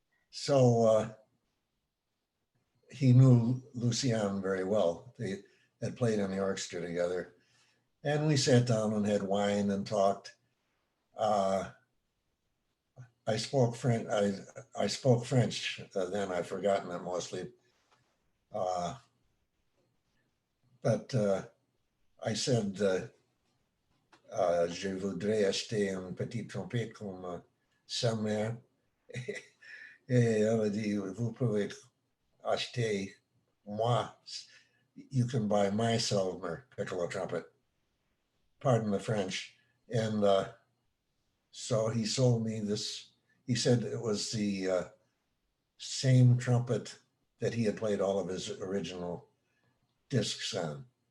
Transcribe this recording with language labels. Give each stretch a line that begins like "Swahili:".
English: So he knew Lucien very well. They had played in the orchestra together. And we sat down and had wine and talked. I spoke French. I spoke French then. I've forgotten it mostly. But I said,
French: je voudrais acheter un petit trompette comme sa mère. Et elle a dit, vous pouvez acheter moi.
English: You can buy my Selmer piccolo trumpet. Pardon the French. And so he sold me this. He said it was the same trumpet that he had played all of his original discs on.